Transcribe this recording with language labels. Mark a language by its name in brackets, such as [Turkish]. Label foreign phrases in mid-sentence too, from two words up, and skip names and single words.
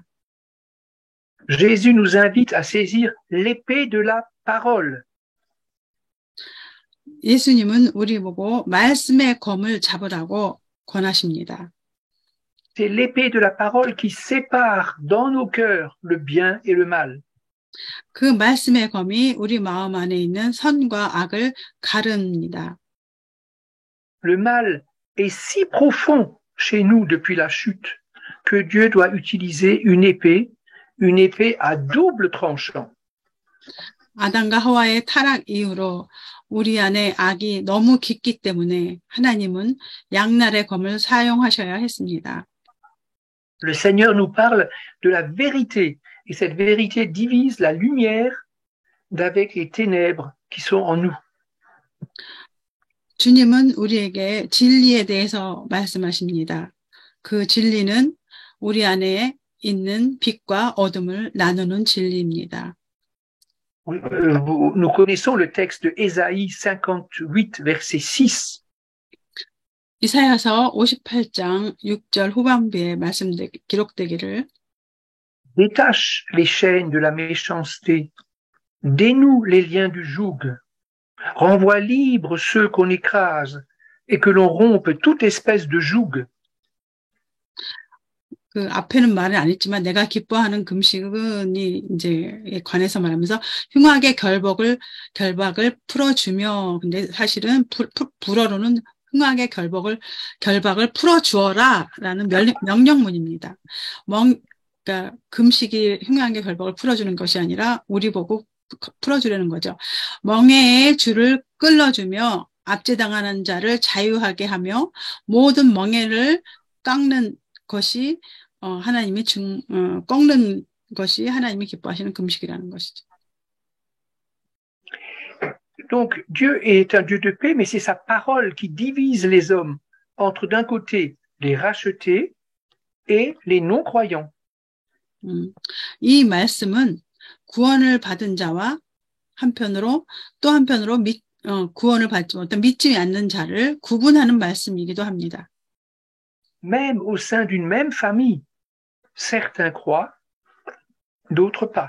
[French] Jésus nous invite à saisir l'épée de la parole. [Korean] 예수님은 우리 보고 말씀의 검을 잡으라고 권하십니다. [French] C'est l'épée de la parole qui sépare dans nos cœurs le bien et le mal. [Korean] 그 말씀의 검이 우리 마음 안에 있는 선과 악을 가릅니다. [French] Le mal est si profond chez nous depuis la chute que Dieu doit utiliser une épée à double tranchant. [Korean] 아담과 하와의 타락 이후로 우리 안에 악이 너무 깊기 때문에 하나님은 양날의 검을 사용하셔야 했습니다. [French] Le Seigneur nous parle de la vérité et cette vérité divise la lumière d'avec les ténèbres qui sont en nous. [Korean] 주님은 우리에게 진리에 대해서 말씀하십니다. 그 진리는 우리 안에 있는 빛과 어둠을 나누는 진리입니다. [French] Nous connaissons le texte de Ésaïe 58, verset 6. [Korean] 이사야서 58장 6절 후반부에 기록되기를 [French] Détache les chaînes de la méchanceté, dénoue les liens du joug, renvoie libre ceux qu'on écrase et que l'on rompe toute espèce de joug. [Korean] 그 앞에는 말은 안 했지만 내가 기뻐하는 금식은이 이제 관해서 말하면서 흉악의 결박을 풀어주며 근데 사실은 불어로는 흉악의 결박을 풀어주어라라는 명령문입니다. 그러니까 금식이 흉악의 결박을 풀어주는 것이 아니라 우리 보고 풀어주려는 거죠. 멍에의 줄을 끌어주며 압제당하는 자를 자유하게 하며 모든 멍에를 깎는 것이 하나님이 꺾는 것이 하나님이 기뻐하시는 금식이라는 것이죠. [French] Donc Dieu est un Dieu de paix, mais c'est sa parole qui divise les hommes entre d'un côté les rachetés et les non-croyants. [Korean] 이 말씀은 구원을 받은 자와 또 한편으로 구원을 받지 못한 믿지 않는 자를 구분하는 말씀이기도 합니다. [French] Même au sein d'une même famille, certains croient, d'autres pas.